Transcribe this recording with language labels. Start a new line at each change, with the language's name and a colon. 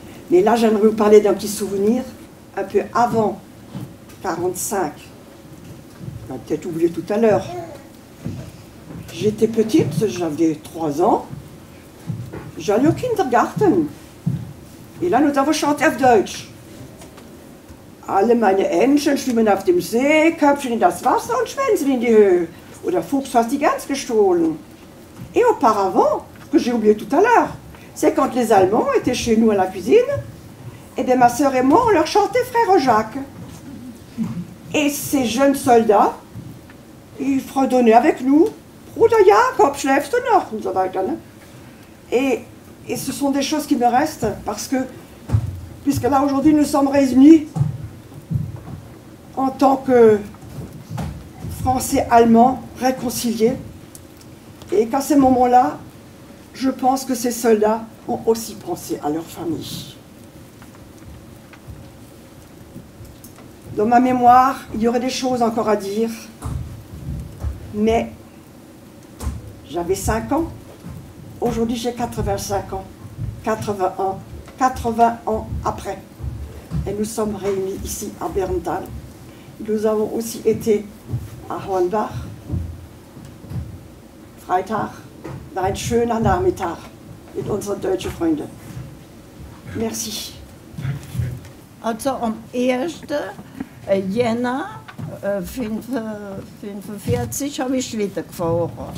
French: Mais là, j'aimerais vous parler d'un petit souvenir un peu avant 45. On a peut-être oublié tout à l'heure. J'étais petite, j'avais 3 ans. J'allais au Kindergarten. Et là, nous avons chanté
German: auf Deutsch. Alle meine Entchen schwimmen auf dem See, Köpfchen in das Wasser und Schwänze in die Höhe. Oder Fuchs hat die Gans gestohlen.
French: Et auparavant, ce que j'ai oublié tout à l'heure, c'est quand les Allemands étaient chez nous à la cuisine, et bien ma sœur et moi, on leur chantait Frère Jacques. Et ces jeunes soldats, ils fredonnaient avec nous,
German: Bruder Jakob, schläfst du noch? Und so weiter. Ne?
French: Et ce sont des choses qui me restent, parce que, puisque là aujourd'hui nous sommes réunis en tant que Français-Allemands réconciliés, et qu'à ce moment-là, je pense que ces soldats ont aussi pensé à leur famille. Dans ma mémoire, il y aurait des choses encore à dire, mais j'avais 5 ans. Aujourd'hui, j'ai 85 ans. 80 ans après. Et nous sommes réunis ici à Berntal. Nous avons aussi été à Hornbach.
German: Freitag war ein schöner Nachmittag mit unseren deutschen Freunden.
French: Merci.
German: Also am 1. Jänner 1945 habe ich wieder gefahren.